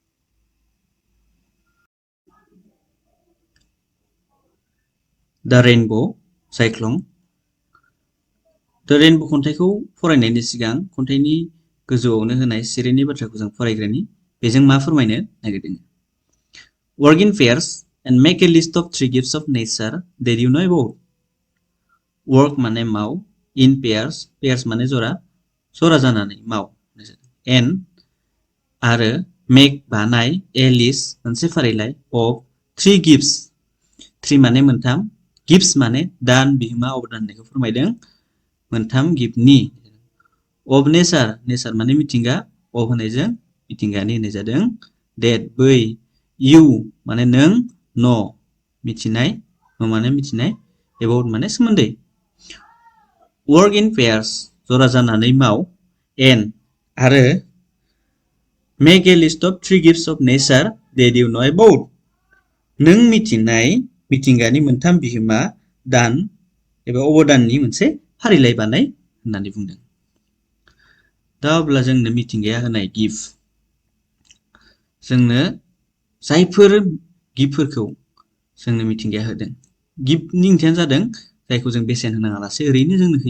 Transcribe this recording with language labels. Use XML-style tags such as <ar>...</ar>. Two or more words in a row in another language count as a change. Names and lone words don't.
<brx>दा रेइनब' साइक्लं। दा रेइनब' खन्थाइखौ फरायनायनि सिगां खन्थाइनि गोजौआवनो होनाय सिरिनि बाथ्राखौ जों फरायग्रोनि। बेजों मा फोरमायनो नागिरदों?</brx> <en>Work in pairs and make a list of 3 gifts of nature that you know about.</en> <brx>Work माने माव,</brx> <en>in pairs, pairs</en> <brx>माने जरा, जरा जानानै माव, and आरो make बानाय,</brx> <en>a list</en> <brx>मोनसे फारिलाइ,</brx> <en>of 3 gifts,</en> <brx>3 माने मोनथाम, gifts माने दान, बिहोमा, अबदान होननायखौ फोरमायदों। मोनथाम गिफ्टनि</brx> <en>of nature, nature</en> <brx>माने मिथिंगा, of होनायजों मिथिंगानि होनाय जादों। that बै, you माने नों, know मिथिनाय, know माने मिथिनाय, about माने सोमोन्दै।</brx> <en>work in pairs</en> <brx>जरा जानानै माव,</brx> <en>and आरो make a list of 3 gifts of nature that you know about.</en> <brx>नों मिथिनाय मिथिंगानि मोनथाम बिहोमा, दान एबा अबदाननि मोनसे फारिलाइ बानाय होननानै बुंदों। दा अब्ला जोंनो मिथिंगाया होनाय गिफ्ट, जोंनो जायफोर गिफ्टफोरखौ जोंनो मिथिंगाया होदों, गिफ्टनि ओंथियानो जादों जायखौ जों बेसेन होनाङा लासे ओरैनो जोंनो होयो।</brx>